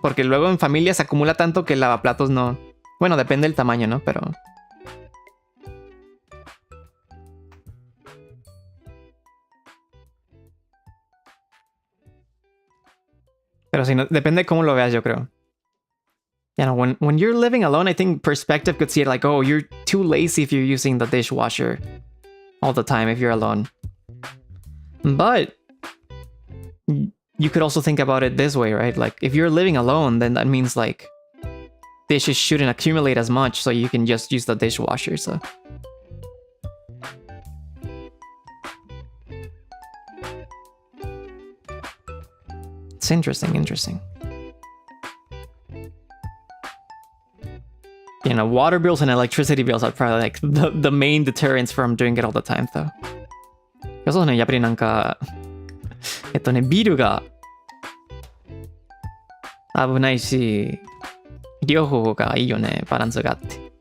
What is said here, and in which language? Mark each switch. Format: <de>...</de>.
<es>Porque luego en familias se acumula tanto que el lavaplatos no... Bueno, depende del tamaño, ¿no? Pero sí, no, depende de cómo lo veas, yo creo.</es> <en>You know, when you're living alone, I think perspective could see it like, oh, you're too lazy if you're using the dishwasher all the time if you're alone. But you could also think about it this way, right? Like, if you're living alone, then that means, like, dishes shouldn't accumulate as much, so you can just use the dishwasher, so... It's interesting. You know, water bills and electricity bills are probably like the main deterrents from doing it all the time, though.</en> <ja>そうね、やっぱりなんか、ビルが危ないし、両方がいいよね、バランスがあって。</ja>